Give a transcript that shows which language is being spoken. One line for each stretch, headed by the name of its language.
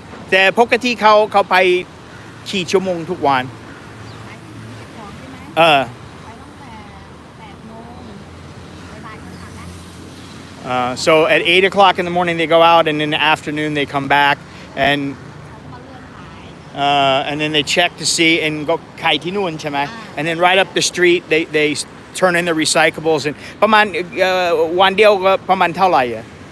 Thai: แต่ปกติเขาไปกี่ชั่วโมงทุกวัน ไปถึงเก็บของใช่ไหม เออ ไปตั้งแต่8 โมงบ่ายๆก็กลับแล้ว
English: So at 8 o'clock in the morning they go out, and in the afternoon they come back, and
Thai: เขาก็มาเลื่อนขาย
English: and then they check to see and go
Thai: ขายที่นู่นใช่ไหม
English: and then right up the street they turn in the recyclables, and
Thai: ประมาณวันเดียวก็ประมาณเท่าไหร่อ่ะ